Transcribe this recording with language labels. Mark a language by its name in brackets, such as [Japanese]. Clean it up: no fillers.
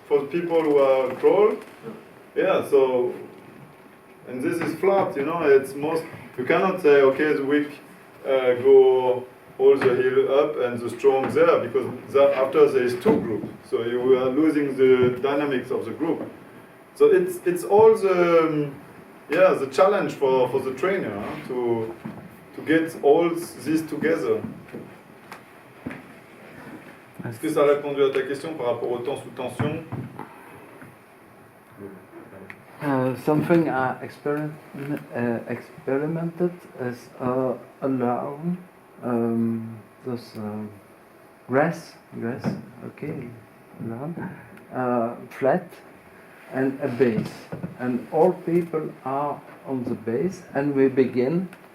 [English] For people who are crawl? Yeah, so, and this is flat, you know, you cannot say, okay, the weak go all the hill up and the strong there, because after there is two groups, so you are losing the dynamics of the group. So it's all the challenge for the trainer, huh, to get all this together. [French] Est-ce que ça a répondu à ta question par rapport au temps sous tension? [English] Something I experimented is along this grass, okay, along, flat, and a base, and all people are on the base, and we begin